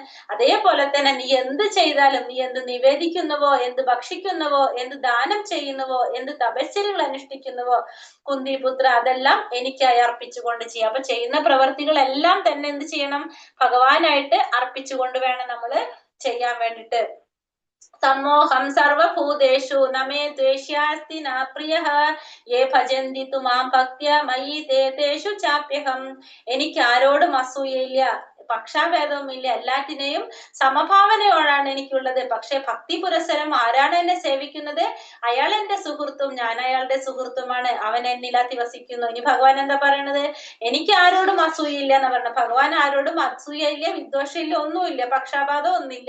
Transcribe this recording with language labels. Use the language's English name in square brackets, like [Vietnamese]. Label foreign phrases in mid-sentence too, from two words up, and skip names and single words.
[Malayalam] അതേപോലെ തന്നെ നീ എന്ത് ചെയ്താലും, നീ എന്ത് നിവേദിക്കുന്നുവോ, എന്ത് ഭക്ഷിക്കുന്നുവോ, എന്ത് ദാനം ചെയ്യുന്നുവോ, എന്ത് തപശ്ചര്യകൾ അനുഷ്ഠിക്കുന്നുവോ കുന്തിപുത്ര, അതെല്ലാം എനിക്കായി അർപ്പിച്ചുകൊണ്ട് ചെയ്യാം. അപ്പൊ ചെയ്യുന്ന പ്രവർത്തികളെല്ലാം തന്നെ എന്ത് ചെയ്യണം? ഭഗവാനായിട്ട് അർപ്പിച്ചുകൊണ്ട് വേണം നമ്മള് ചെയ്യാൻ വേണ്ടിട്ട്. [Sanskrit] സമോഹം സർവഭൂതേഷു നമേ ദ്വേഷ്യാസ്തി ന പ്രിയഃ യേ ഭജന്തി തു മാം ഭക്ത്യാ മയി തേ തേഷു ചാപ്യഹം. [Malayalam] എനിക്ക് ആരോടും അസൂയയില്ല, പക്ഷാഭേദവുമില്ല, എല്ലാറ്റിനെയും സമഭാവനയോടാണ് എനിക്കുള്ളത്. പക്ഷെ ഭക്തി പുരസരം ആരാണ് എന്നെ സേവിക്കുന്നത്, അയാൾ എന്റെ സുഹൃത്തും ഞാൻ അയാളുടെ സുഹൃത്തുമാണ്, അവൻ എന്നിൽ അധിവസിക്കുന്നു. ഇനി ഭഗവാൻ എന്താ പറയണത്? എനിക്ക് ആരോടും അസൂയയില്ല എന്ന് പറഞ്ഞ ഭഗവാൻ ആരോടും അസൂയയില്ല, വിദ്വേഷമില്ല, ഒന്നുമില്ല, പക്ഷാപാതം ഒന്നുമില്ല.